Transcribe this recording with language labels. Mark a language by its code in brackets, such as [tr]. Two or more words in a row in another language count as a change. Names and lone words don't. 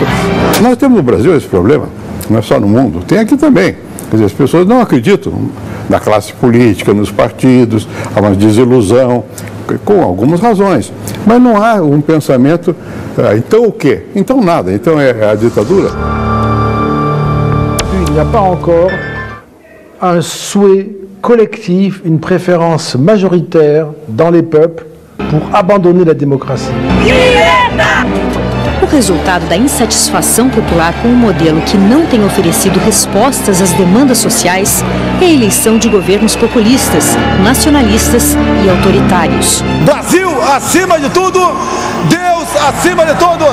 [pt] Nós temos no Brasil esse problema, não é só no mundo, tem aqui também. Quer dizer, as pessoas não acreditam na classe política, nos partidos, há uma desilusão, com algumas razões. Mas não há um pensamento, então o quê? Então nada, então é a ditadura. [fr] Il n'y a pas encore un souhait collectif, une préférence majoritaire dans les peuples pour abandonner la démocratie. [pt] O resultado da insatisfação popular com um modelo que não tem oferecido respostas às demandas sociais é a eleição de governos populistas, nacionalistas e autoritários. Brasil acima de tudo, Deus acima de todos.